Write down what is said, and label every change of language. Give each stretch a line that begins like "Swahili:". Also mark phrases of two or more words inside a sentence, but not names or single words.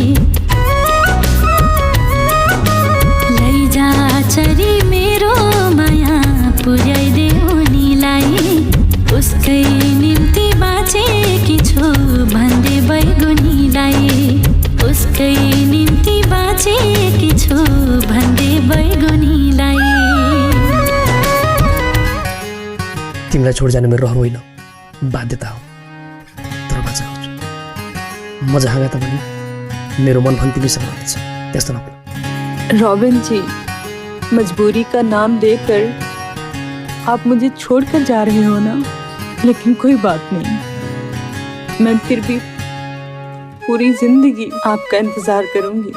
Nepali: लैजा चरी मेरो माया पुर्याइदे उनीलाई, उसकै निम्ति बाँचेकी छु भन्दै बैगुनीलाई, उसकै निम्ति बाँचेकी छु भन्दै बैगुनीलाई। तिमीलाई छोड जानु मेरो रहर होइन, बाध्यता हो। तर बाचा हुन्छ म जहाँ गए पनि मेरो मन पनि तिमीसँग रहन्छ, त्यस्तो नभए।
Hindi: रॉबिन जी, मजबूरी का नाम देकर आप मुझे छोड़कर जा रहे हो ना, लेकिन कोई बात नहीं, मैं फिर भी पूरी जिंदगी आपका इंतजार करूंगी।